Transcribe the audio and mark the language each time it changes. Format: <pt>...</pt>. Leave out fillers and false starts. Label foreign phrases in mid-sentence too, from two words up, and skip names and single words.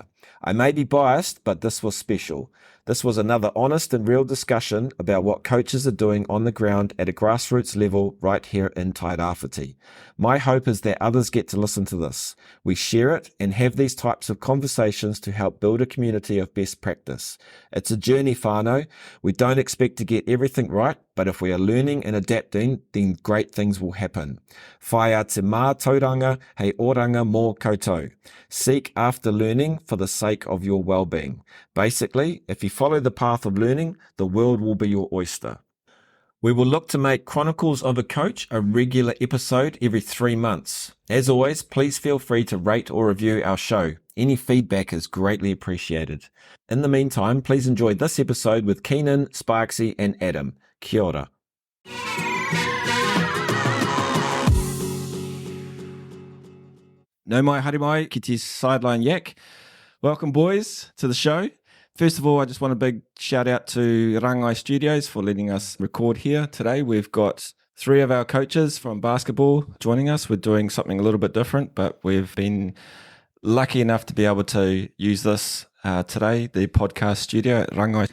<en>I may be biased, but this was special. This was another honest and real discussion about what coaches are doing on the ground at a grassroots level right here in Tairāwhiti. My hope is that others get to listen to this. We share it and have these types of conversations to help build a community of best practice. It's a journey, whānau. We don't expect to get everything right, but if we are learning and adapting, then great things will happen.</en> <mi>Whai a te mātauranga hei oranga mō koutou.</mi> <en>Seek after learning for the sake of your well-being. Basically, if you follow the path of learning, the world will be your oyster. We will look to make Chronicles of a Coach a regular episode every 3 months. As always, please feel free to rate or review our show. Any feedback is greatly appreciated. In the meantime, please enjoy this episode with Keenan, Sparksy and Adam.</en> <mi>Kia ora. No mai haere mai ki te Sideline Yak.</mi> <en>Welcome boys to the show. First of all, I just want a big shout out to Rangai Studios for letting us record here today. We've got three of our coaches from basketball joining us. We're doing something a little bit different, but we've been lucky enough to be able to use this today, the podcast studio at Rangai.</en>